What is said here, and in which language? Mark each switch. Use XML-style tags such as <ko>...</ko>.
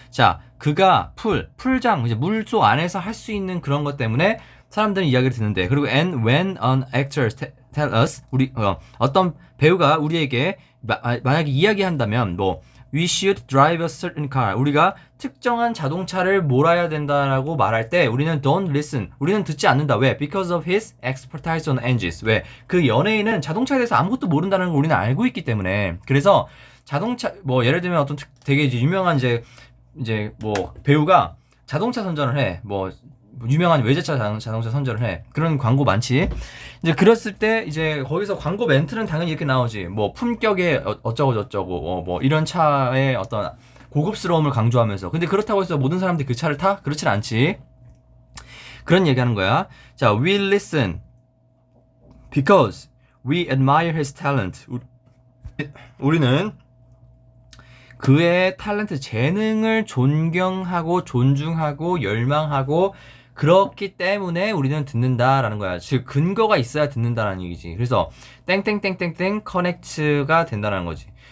<ko>자, 그가 풀장, 이제 물속 안에서 할 수 있는 그런 것 때문에 사람들은 이야기를 듣는데. 그리고</ko> <en>and when an actor tell us.</en> <ko>어떤 배우가 우리에게 만약에 이야기한다면 뭐</ko> <en>we should drive a certain car.</en> <ko>우리가 특정한 자동차를 몰아야 된다라고 말할 때 우리는</ko> <en>don't listen.</en> <ko>우리는 듣지 않는다. 왜?</ko> <en>Because of his expertise on engines.</en> <ko>왜? 그 연예인은 자동차에 대해서 아무것도 모른다는 걸 우리는 알고 있기 때문에. 그래서 자동차 뭐 예를 들면 어떤 되게 이제 유명한 이제 뭐 배우가 자동차 선전을 해. 뭐 유명한 외제차 자동차 선전을 해. 그런 광고 많지. 이제 그랬을 때 이제 거기서 광고 멘트는 당연히 이렇게 나오지. 뭐 품격에 어쩌고 저쩌고 뭐 이런 차의 어떤 고급스러움을 강조하면서. 근데 그렇다고 해서 모든 사람들이 그 차를 타? 그렇진 않지. 그런 얘기하는 거야.</ko> <en>자, we listen because we admire his talent.</en> <ko>우리는 그의 탤런트 재능을 존경하고 존중하고 열망하고 그렇기 때문에 우리는 듣는다라는 거야. 즉 근거가 있어야 듣는다라는 얘기지. 그래서 땡땡땡땡땡 커넥트가 된다는 거지.</ko>